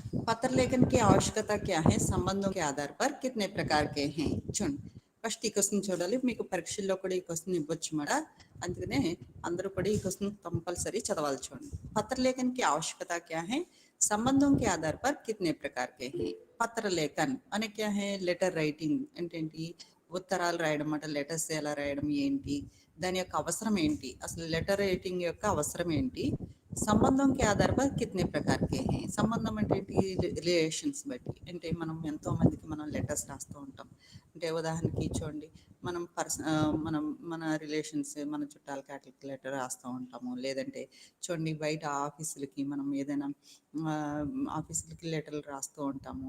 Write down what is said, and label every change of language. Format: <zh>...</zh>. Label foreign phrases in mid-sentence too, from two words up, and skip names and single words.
<hi>पत्र लेखन की आवश्यकता क्या है? సంబంధం के आधार पर कितने प्रकार के हैं?</hi> <te>చూడండి ఫస్ట్ ఈ క్వశ్చన్ చూడాలి. మీకు పరీక్షల్లో కూడా ఈ క్వశ్చన్ ఇవ్వచ్చు మాట. అందుకనే అందరూ కూడా ఈ క్వశ్చన్ కంపల్సరీ చదవాలి.</te> <hi>చూడండి పత్ర लेखन की आवश्यकता क्या है? సంబంధం के आधार पर कितने प्रकार के हैं? పత్ర లేఖన్ అనే क्या है?</hi> <en>letter writing</en> <te>అంటే ఏంటి? ఉత్తరాలు రాయడం అట. లెటర్స్ ఎలా రాయడం ఏంటి, దాని యొక్క అవసరం ఏంటి, అసలు</te> <en>letter writing</en> <te>యొక్క అవసరం ఏంటి,</te> <hi>संबंध के आधार पर कितने प्रकार के हैं.</hi> <te>సంబంధం అంటే రిలేషన్స్ బట్టి, అంటే మనం ఎంతో మందికి మనం లెటర్స్ రాస్తూ ఉంటాం. అంటే ఉదాహరణకి చూడండి, మనం మనం మన రిలేషన్స్, మన చుట్టాలకి అట్లకి లెటర్ రాస్తూ ఉంటాము. లేదంటే చూడండి బయట ఆఫీసులకి మనం ఏదైనా ఆఫీసులకి లెటర్లు రాస్తూ ఉంటాము.</te>